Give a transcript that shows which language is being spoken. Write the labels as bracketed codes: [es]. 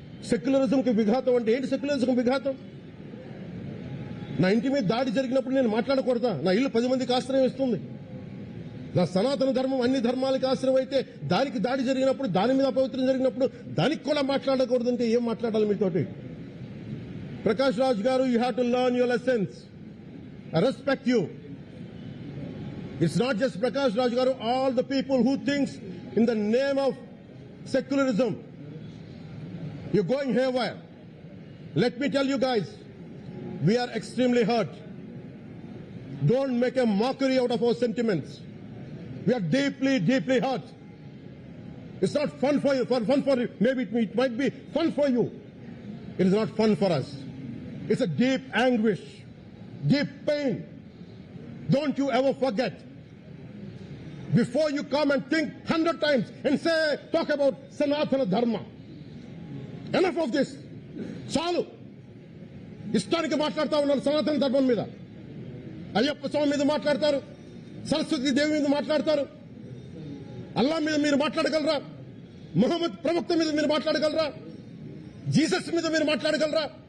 [te] సెక్యులరిజంకి విఘాతం అంటే ఏంటి? సెక్యులరిజంకి విఘాతం? నా ఇంటి మీద దాడి జరిగినప్పుడు నేను మాట్లాడకూడదా? నా ఇల్లు 10 మందికి ఆశ్రయం ఇస్తుంది. నా సనాతన ధర్మం అన్ని ధర్మాలకి ఆశ్రయం అయితే దానికి దాడి జరిగినప్పుడు, దాని మీద అపవిత్రం జరిగినప్పుడు దానికి కూడా మాట్లాడకూడదంటే ఏం మాట్లాడాలి మీతోటి? [en] Prakash Raj garu, you have to learn your lessons. I respect you. It's not just Prakash Raj Garu, all the people who thinks in the name of secularism, you're going haywire. Let me tell you guys, we are extremely hurt. Don't make a mockery out of our sentiments. We are deeply, deeply hurt. It's not fun for you, maybe it might be fun for you. It is not fun for us. It's a deep anguish, deep pain. Don't you ever forget. Before you come and think 100 times and talk about Sanatana Dharma. Enough of this. [te] చాలు. ఇష్టానికి మాట్లాడుతూ ఉన్నారు సనాతన ధర్మం మీద. అయ్యప్ప స్వామి మీద మాట్లాడతారు, సరస్వతి దేవి మీద మాట్లాడతారు, అల్లా మీద మీరు మాట్లాడగలరా? ముహమ్మద్ ప్రవక్త మీద మీరు మాట్లాడగలరా? జీసస్ మీద మీరు మాట్లాడగలరా?